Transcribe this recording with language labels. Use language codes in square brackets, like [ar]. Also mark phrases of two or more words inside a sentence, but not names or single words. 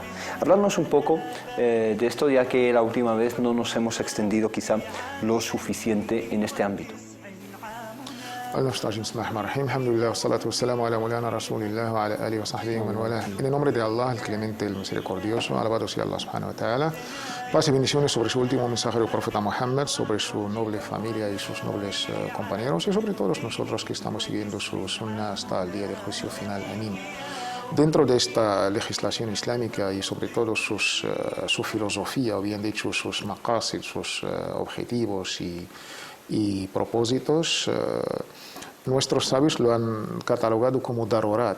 [es] Hablarnos un poco de esto, ya que la última vez no nos hemos extendido quizá lo suficiente en este ámbito. En el nombre de Allah, el clemente, el misericordioso, alabado sea Allah [ar] سبحانه وتعالى. [es] Paz y bendiciones sobre su último mensajero, el profeta Muhammad, sobre su noble familia y sus nobles compañeros, y sobre todos nosotros que estamos siguiendo su sunna hasta el día del juicio final. Amén. Dentro de esta legislación islámica y sobre todo su filosofía, o bien dicho sus maqasid, sus objetivos y propósitos, nuestros sabios lo han catalogado como darurat.